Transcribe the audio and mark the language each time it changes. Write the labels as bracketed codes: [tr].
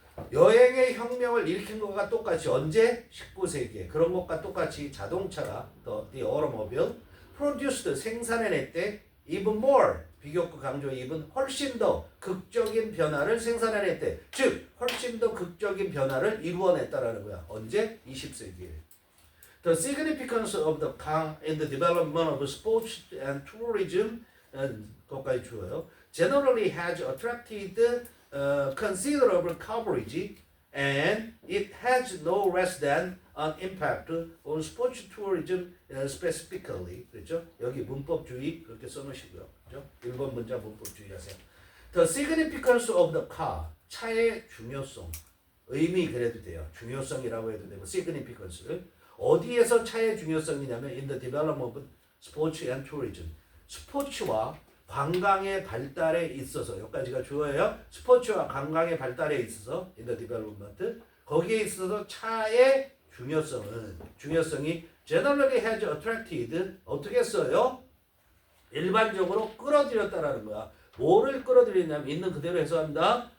[ko] 여행의 혁명을 일으킨 것과 똑같이 언제? 19세기에 그런 것과 똑같이 자동차가 [en] the automobile produced [ko] 생산해냈대 [en] even more [ko] 비교급 강조 even 훨씬 더 극적인 변화를 생산해냈대. 즉 훨씬 더 극적인 변화를 이루어냈다라는 거야. 언제? 20세기에. [en] The significance of the car in the development of sports and tourism [ko] 거기까지 주어요. [en] Generally has attracted considerable coverage and it has no less than an impact on sports tourism specifically. [ko] 그렇죠? 여기 문법주의 그렇게 써놓으시고요. 그렇죠? 1번 문자 문법주의 하세요. [en] The significance of the car. [ko] 차의 중요성. 의미 그래도 돼요. 중요성이라고 해도 되고 significance를 어디에서 차의 중요성이냐면 [en] in the development of sports and tourism. [ko] 스포츠와 관광의 발달에 있어서 여기까지가 주어예요. 스포츠와 관광의 발달에 있어서 [en] in the development [ko] 거기에 있어서 차의 중요성이 [en] generally has attracted [ko] 어떻게 했어요? 일반적으로 끌어들였다라는 거야. 뭐를 끌어들였냐면 있는 그대로 해석합니다.